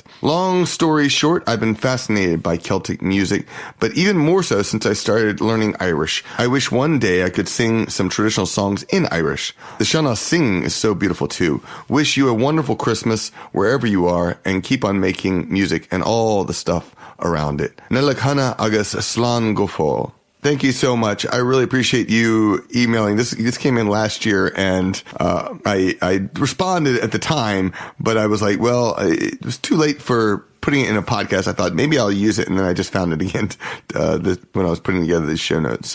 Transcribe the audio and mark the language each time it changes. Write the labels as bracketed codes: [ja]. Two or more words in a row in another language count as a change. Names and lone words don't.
[en] Long story short, I've been fascinated by Celtic music, but even more so since I started learning Irish. I wish one day I could sing some traditional songs in Irish. The Shana singing is so beautiful too. Wish you a wonderful Christmas wherever you are, and keep on making music and all the stuff around it. [ga] Nollaig hana agus slán go fóill. [en] Thank you so much. I really appreciate you emailing. This came in last year, and I responded at the time, but I was like, well, it was too late for putting it in a podcast. I thought maybe I'll use it, and then I just found it again when I was putting together these show notes.